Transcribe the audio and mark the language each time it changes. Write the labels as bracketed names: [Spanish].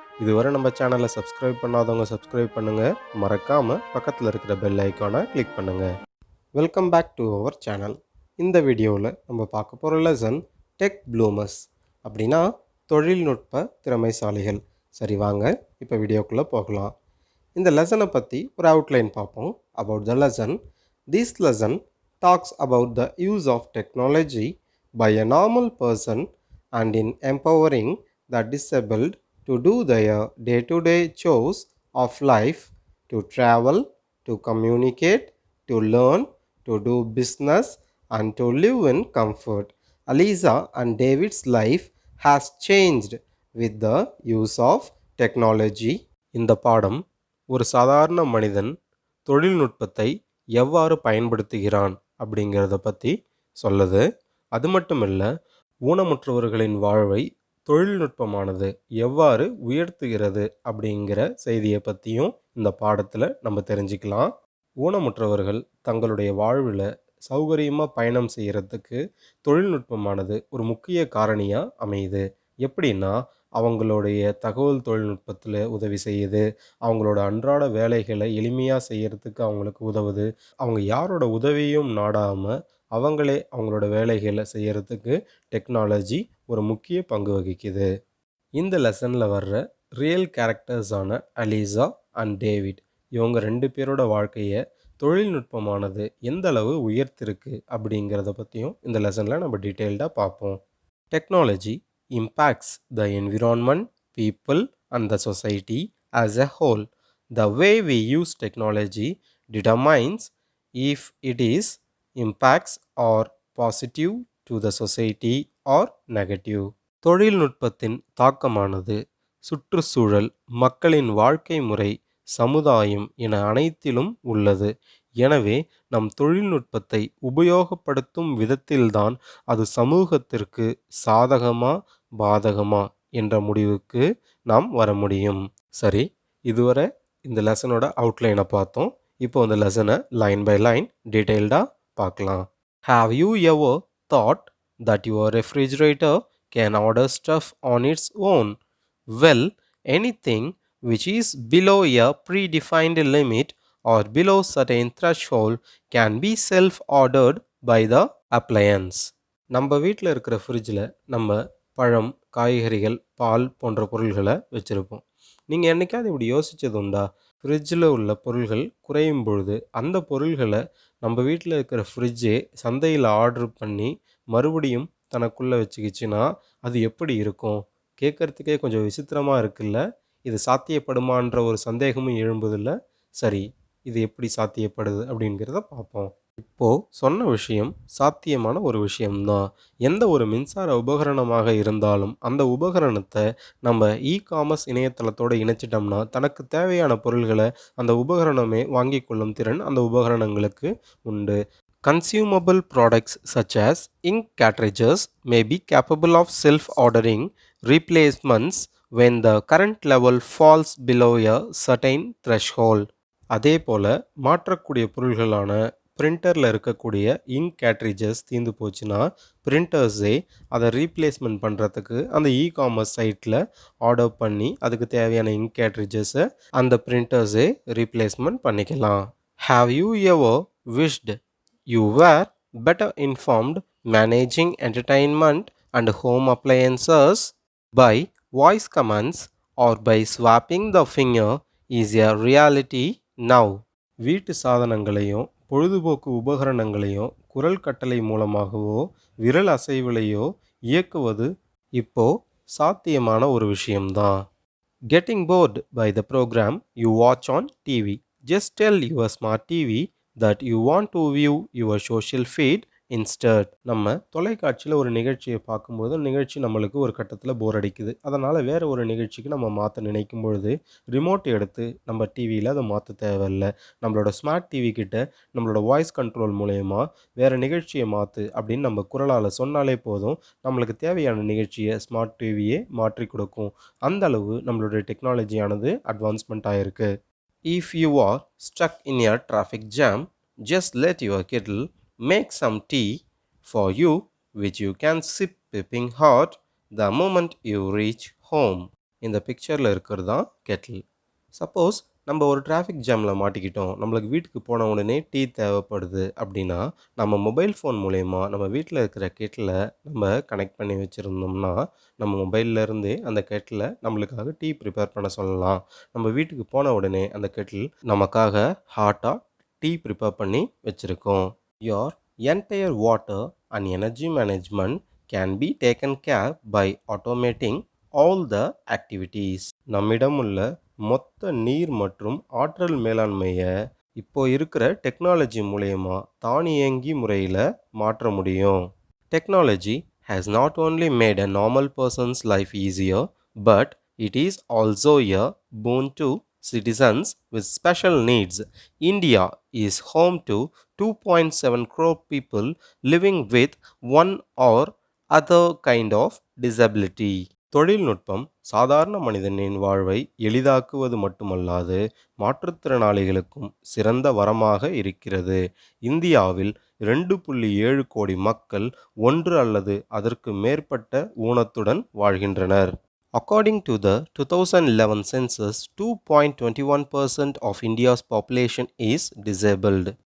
[Tamil] இதுவரை நம்ம சேனலை சப்ஸ்கிரைப் பண்ணாதவங்க சப்ஸ்கிரைப் பண்ணுங்கள். மறக்காமல் பக்கத்தில் இருக்கிற பெல் ஐக்கானை கிளிக் பண்ணுங்கள். [English] Welcome back to our channel. [Tamil] இந்த வீடியோவில் நம்ம பார்க்க போகிற லெசன் டெக் ப்ளூமர்ஸ், அப்படின்னா தொழில்நுட்ப திறமைசாலிகள். சரி, வாங்க இப்போ வீடியோக்குள்ளே போகலாம். இந்த லெசனை பற்றி ஒரு அவுட்லைன் பார்ப்போம். [English] About the lesson. This lesson talks about the use of technology by a normal person and in empowering the disabled to do their day-to-day chores of life, to travel, to communicate, to learn, to do business and to live in comfort. Alisha and David's life has changed with the use of technology. [Tamil] இந்த பாடம் ஒரு சாதாரண மனிதன் தொழில்நுட்பத்தை எவ்வாறு பயன்படுத்துகிறான் அப்படிங்கிறத பற்றி சொல்லுது. அது மட்டும் இல்லை, ஊனமுற்றவர்களின் வாழ்வை தொழில்நுட்பமானது எவ்வாறு உயர்த்துகிறது அப்படிங்கிற செய்தியை பற்றியும் இந்த பாடத்தில் நம்ம தெரிஞ்சுக்கலாம். ஊனமுற்றவர்கள் தங்களுடைய வாழ்வில் சௌகரியமாக பயணம் செய்கிறதுக்கு தொழில்நுட்பமானது ஒரு முக்கிய காரணியாக அமையுது. எப்படின்னா, அவங்களுடைய தகவல் தொழில்நுட்பத்தில் உதவி செய்யுது, அவங்களோட அன்றாட வேலைகளை எளிமையாக செய்கிறதுக்கு அவங்களுக்கு உதவுது. அவங்க யாரோட உதவியும் நாடாமல் அவங்களே அவங்களோட வேலைகளை செய்கிறதுக்கு டெக்னாலஜி ஒரு முக்கிய பங்கு வகிக்குது. இந்த லெசனில் வர்ற ரியல் கேரக்டர்ஸான அலிசா அண்ட் டேவிட், இவங்க 2 பேரோட வாழ்க்கையை தொழில்நுட்பமானது எந்த அளவு உயர்த்திருக்கு அப்படிங்கிறத பற்றியும் இந்த லெசனில் நம்ம டீட்டெயில்டாக பார்ப்போம். [English] Technology impacts the environment, people and the society as a whole. The way we use technology determines if it is impacts or positive to the society or negative. [Tamil] தொழில்நுட்பத்தின் தாக்கமானது சுற்றுச்சூழல், மக்களின் வாழ்க்கை முறை, சமுதாயம் என அனைத்திலும் உள்ளது. எனவே நம் தொழில்நுட்பத்தை உபயோகப்படுத்தும் விதத்தில்தான் அது சமூகத்திற்கு சாதகமா பாதகமா என்ற முடிவுக்கு நாம் வர முடியும். சரி, இதுவரை இந்த லெசனோட அவுட்லைனை பார்த்தோம். இப்போ இந்த லெசனை [English] line by line [Tamil] டீட்டெயில்டாக பார்க்கலாம். [English] Have you ever thought that your refrigerator can order stuff on its own? Well, anything which is below a predefined limit or below certain threshold can be self-ordered by the appliance. [Tamil] நம்ம வீட்டில் இருக்கிற ஃப்ரிட்ஜில் நம்ம பழம், காய்கறிகள், பால் போன்ற பொருள்களை வச்சுருப்போம். நீங்கள் என்றைக்காவது இப்படி யோசித்தது உண்டா? ஃப்ரிட்ஜில் உள்ள பொருள்கள் குறையும் பொழுது அந்த பொருள்களை நம்ம வீட்டில் இருக்கிற ஃப்ரிட்ஜே சந்தையில் ஆர்டர் பண்ணி மறுபடியும் தனக்குள்ளே வச்சுக்கிச்சுன்னா அது எப்படி இருக்கும்? கேட்குறதுக்கே கொஞ்சம் விசித்திரமாக இருக்குல்ல? இது சாத்தியப்படுமான்ற ஒரு சந்தேகமும் எழும்புதில்ல? சரி, இது எப்படி சாத்தியப்படுது அப்படிங்கிறத பார்ப்போம். இப்போது சொன்ன விஷயம் சாத்தியமான ஒரு விஷயம்தான். எந்த ஒரு மின்சார உபகரணமாக இருந்தாலும் அந்த உபகரணத்தை நம்ம காமர்ஸ் இணையதளத்தோடு இணைச்சிட்டோம்னா தனக்கு தேவையான பொருள்களை அந்த உபகரணமே வாங்கி கொள்ளும் திறன் அந்த உபகரணங்களுக்கு உண்டு. [English] Consumable products such as ink cartridges may be capable of self-ordering replacements when the current level falls below a certain threshold. [Tamil] அதே போல் மாற்றக்கூடிய பொருள்களான பிரிண்டரில் இருக்கக்கூடிய இங்க் கேட்ரிஜஸ் தீர்ந்து போச்சுன்னா பிரிண்டர்ஸே அதை ரீப்ளேஸ்மெண்ட் பண்ணுறதுக்கு அந்த காமர்ஸ் சைட்டில் ஆர்டர் பண்ணி அதுக்கு தேவையான இங்க் கேட்ரிஜஸை அந்த பிரிண்டர்ஸே ரீப்ளேஸ்மெண்ட் பண்ணிக்கலாம். [English] Have you ever wished you were better informed managing entertainment and home appliances by voice commands or by swapping the finger is a reality now? [Tamil] வீட்டு சாதனங்களையும் பொழுதுபோக்கு உபகரணங்களையும் குரல் கட்டளை மூலமாகவோ விரல் அசைவிலையோ இயக்குவது இப்போ சாத்தியமான ஒரு விஷயம்தான். [English] Getting bored by the program you watch on TV. Just tell your smart TV that you want to view your social feed instead. [Tamil] நம்ம தொலைக்காட்சியில் ஒரு நிகழ்ச்சியை பார்க்கும்போது நிகழ்ச்சி நம்மளுக்கு ஒரு கட்டத்தில் போர் அடிக்குது. அதனால் வேறு ஒரு நிகழ்ச்சிக்கு நம்ம மாற்ற நினைக்கும் பொழுது ரிமோட் எடுத்து நம்ம டிவியில் அதை மாற்ற தேவையில்லை. நம்மளோட ஸ்மார்ட் டிவி கிட்ட நம்மளோட வாய்ஸ் கண்ட்ரோல் மூலயமா வேறு நிகழ்ச்சியை மாற்று அப்படின்னு நம்ம குரலால் சொன்னாலே போதும், நம்மளுக்கு தேவையான நிகழ்ச்சியை ஸ்மார்ட் டிவியே மாற்றி கொடுக்கும். அந்த அளவு நம்மளுடைய டெக்னாலஜியானது அட்வான்ஸ்மெண்ட் ஆகிருக்கு. [English] If you are stuck in a traffic jam, just let your kettle make some tea for you, which you can sip piping hot the moment you reach home. [Tamil] இந்த பிக்சரில் இருக்கிறது தான் கெட்டில். சப்போஸ் நம்ம ஒரு traffic ஜாமில் மாட்டிக்கிட்டோம், நம்மளுக்கு வீட்டுக்கு போன உடனே டீ தேவைப்படுது அப்படின்னா, நம்ம மொபைல் ஃபோன் மூலயமா நம்ம வீட்டில் இருக்கிற கெட்டில் நம்ம கனெக்ட் பண்ணி வச்சுருந்தோம்னா, நம்ம மொபைல்லேருந்தே அந்த கெட்டில் நம்மளுக்காக டீ ப்ரிப்பேர் பண்ண சொல்லலாம். நம்ம வீட்டுக்கு போன உடனே அந்த கெட்டில் நமக்காக ஹாட்டாக டீ ப்ரிப்பேர் பண்ணி வச்சுருக்கோம். [English] Your entire water and energy management can be taken care by automating all the activities. [Tamil] நம்மிடம் உள்ள மொத்த நீர் மற்றும் ஆற்றல் மேலாண்மையை இப்போ இருக்கிற டெக்னாலஜி மூலயமா தானியங்கி முறையில் மாற்ற முடியும். [English] Technology has not only made a normal person's life easier, but it is also a boon to citizens with special needs. India is home to 2.7 crore people living with one or other kind of disability. [Tamil] தொழில்நுட்பம் சாதாரண மனிதனின் வாழ்வை எளிதாக்குவது மட்டுமல்லாது மாற்றுத்திறனாளிகளுக்கும் சிறந்த வரமாக இருக்கிறது. இந்தியாவில் 2.7 கோடி மக்கள் ஒன்று அல்லது அதற்கு மேற்பட்ட ஊனத்துடன் வாழ்கின்றனர். [English] According to the 2011 census, 2.21% of India's population is disabled.